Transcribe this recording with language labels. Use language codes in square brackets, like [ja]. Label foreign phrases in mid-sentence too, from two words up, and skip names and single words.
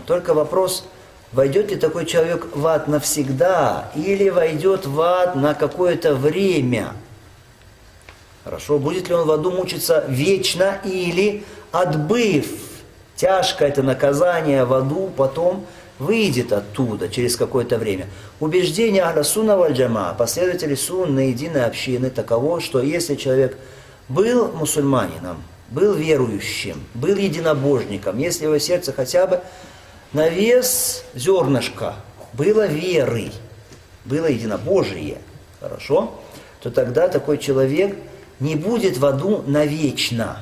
[ru] Только вопрос, войдет ли такой человек в ад навсегда или войдет в ад на какое-то время. Хорошо, будет ли он в аду мучиться вечно или, отбыв тяжкое это наказание в аду, потом выйдет оттуда через какое-то время. Убеждение [ar] أهل السنة والجماعة, [ru] последователи сунны единой общины, таково, что если человек был мусульманином, был верующим, был единобожником, если в его сердце хотя бы на вес зернышка было веры, было единобожие, хорошо, то тогда такой человек не будет в аду навечно.